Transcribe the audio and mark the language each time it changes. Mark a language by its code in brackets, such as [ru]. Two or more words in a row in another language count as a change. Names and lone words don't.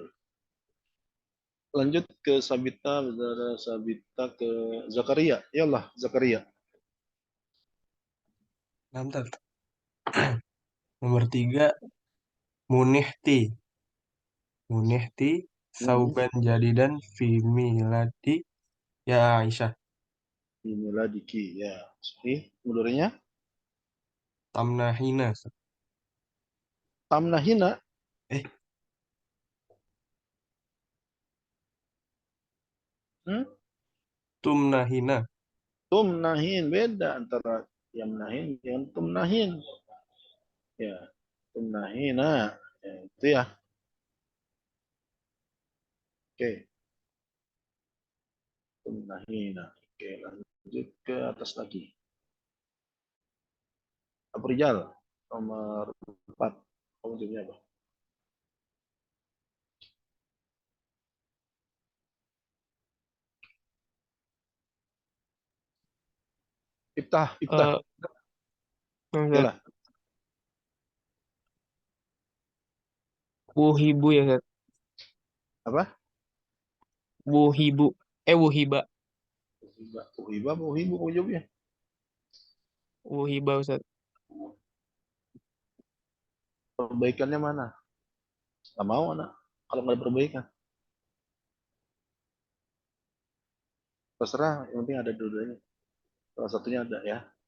[id] Lanjut ke Sabita, saudara Sabita ke Zakaria. Ya Allah, Zakaria. Mantap. Nomor 3, Munihti. [ar] منحت ثوبا جديدا في ميلادي يا عائشة. [id] Inilah Diki. Ya, sahih. Mudorinya Tamnahina. tamnahina. Eh, Hmm? tumnahina. Tumnahin. Beda antara yang nahin dengan tumnahin. Ya, tumnahina. Ya, itu ya. Oke. Tumnahina. Oke, lanjut ke atas lagi. Abrijal. Nomor 4. Kamu jawabnya apa? Iftah, iftah. Yalah. Wuhibu ya Ustaz. Apa? Wuhibu. Wuhiba. Uhiba, uhibu, kamu jawabnya. Wuhiba Ustaz. Perbaikannya mana? Gak mau anak. Kalau nggak ada perbaikan. Terserah, yang penting ada dua-duanya. Salah satunya ada ya.